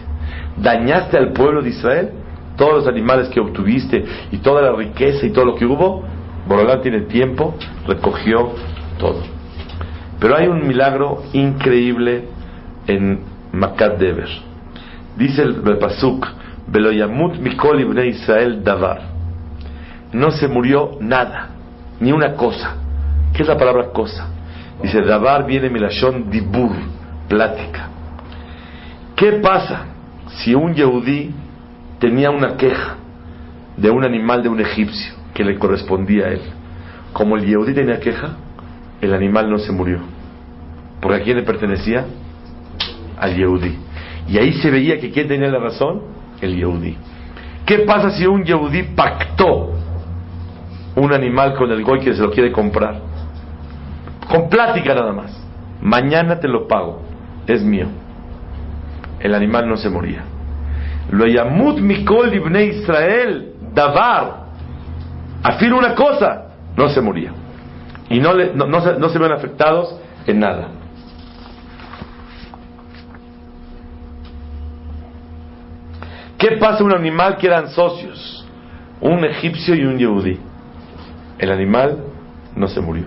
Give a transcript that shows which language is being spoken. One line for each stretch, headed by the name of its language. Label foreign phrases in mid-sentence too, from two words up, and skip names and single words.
Spanish: Dañaste al pueblo de Israel, todos los animales que obtuviste y toda la riqueza y todo lo que hubo, Borolam tiene tiempo, recogió todo. Pero hay un milagro increíble en Makat Dever.
Hebrew: Dice el Pasuk: ולא ימות מכל לבני ישראל דבר.
Spanish: No se murió nada, ni una cosa. ¿Qué es la palabra cosa? Dice,
Hebrew: davar viene מלשון דיבור,
Spanish: plática. ¿Qué pasa si un yehudí tenía una queja de un animal de un egipcio que le correspondía a él? Como el yehudí tenía queja, el animal no se murió. ¿Porque a quién le pertenecía? Al yehudí. Y ahí se veía que ¿quién tenía la razón? El yehudí. ¿Qué pasa si un yehudí pactó un animal con el goy que se lo quiere comprar? Con plática nada más. Mañana te lo pago, es mío. El animal no se moría.
Hebrew: לא ימות מכל בני ישראל דבר.
Spanish: Afirma una cosa, no se moría. Y no se ven afectados en nada. ¿Qué pasa a un animal que eran socios? Un egipcio y un yehudí. El animal no se murió.